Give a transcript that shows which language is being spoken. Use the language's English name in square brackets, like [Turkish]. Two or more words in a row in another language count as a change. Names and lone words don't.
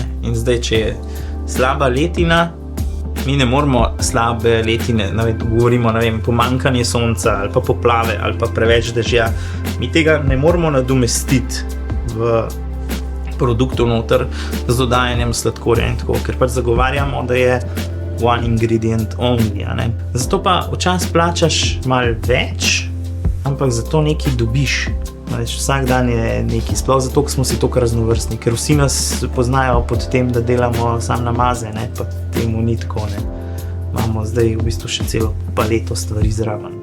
[Slovenian] In zdaj, če je slaba letina, mi ne moramo slabe letine, govorimo, pomanjkanje sonca ali pa poplave ali pa preveč dežja. Mi tega ne moramo nadomestiti v produktu noter z dodajanjem sladkorja in tako, ker pač zagovarjamo, da je [English] one ingredient only, [Slovenian] ne. Zato pa včasih plačaš malo več, ampak zato nekaj dobiš. Vsak dan je nekaj, sploh zato, ker smo si toliko raznovrstni, ker vsi nas poznajo pod tem, da delamo sam namaze, ne, pa temu ni tako, ne. Imamo zdaj v bistvu še celo paleto stvari zraven.